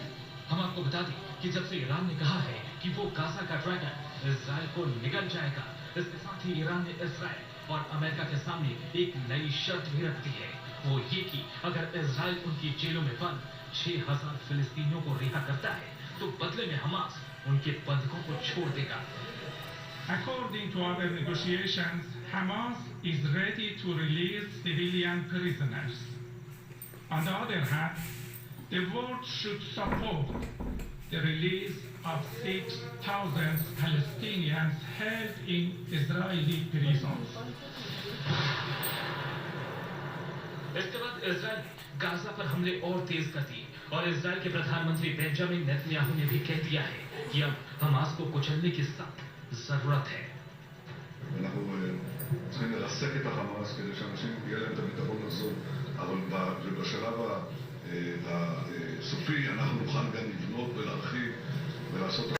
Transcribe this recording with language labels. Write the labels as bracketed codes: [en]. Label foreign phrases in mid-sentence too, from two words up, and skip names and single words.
[hi] हम आपको बता दें कि जब से ईरान ने कहा है कि वो गाजा का ड्रैगन इजराइल को निगल जाएगा, इसके साथ ही ईरान ने इजराइल और अमेरिका के सामने एक नई शर्त भी रख दी है, वो ये कि अगर इजराइल उनकी जेलों में बंद 6000 फिलिस्तीनियों को रिहा करता है तो बदले में हमास उनके बंधकों को छोड़ देगा। [en] According to our negotiations, Hamas is ready to release civilian prisoners. On the other hand, the world should support the release of 6,000 Palestinians held in Israeli prisons. [hi] इसके बाद इजराइल ने गाजा पर हमले और तेज कर दिए और इजराइल के प्रधानमंत्री बेंजामिन नेतन्याहू ने भी कह दिया है कि अब हमास को कुचलने की सख्त जरूरत है। [he] אנחנו צריכים לרסק את החמאס כדי שאנשים יהיה להם את הביטחון הזו, אבל בשלב הסופי אנחנו נוכל גם לבנות ולהרחיב ולעשות